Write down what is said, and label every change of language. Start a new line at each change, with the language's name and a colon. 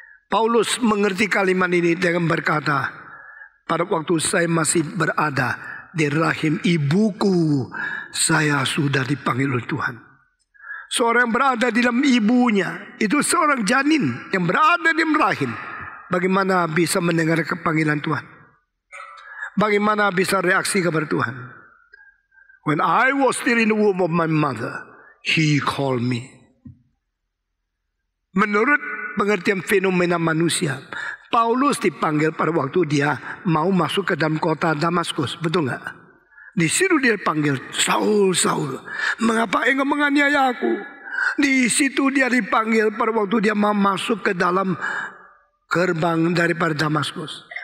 Indonesian: Paulus mengerti kalimat ini dengan berkata, pada waktu saya masih berada di rahim ibuku, saya sudah dipanggil oleh Tuhan. Seorang yang berada di dalam ibunya, itu seorang janin yang berada di dalam rahim. Bagaimana bisa mendengar panggilan Tuhan? Bagaimana bisa reaksi kepada Tuhan?
English: When I was still in the womb of my mother, He called me.
Indonesian: Menurut pengertian fenomena manusia, Paulus dipanggil pada waktu dia mau masuk ke dalam kota Damaskus. Betul nggak? Di situ dia dipanggil, Saul, Saul, mengapa engkau menganiaya aku? Di situ dia dipanggil pada waktu dia mau masuk ke dalam gerbang daripada Damaskus.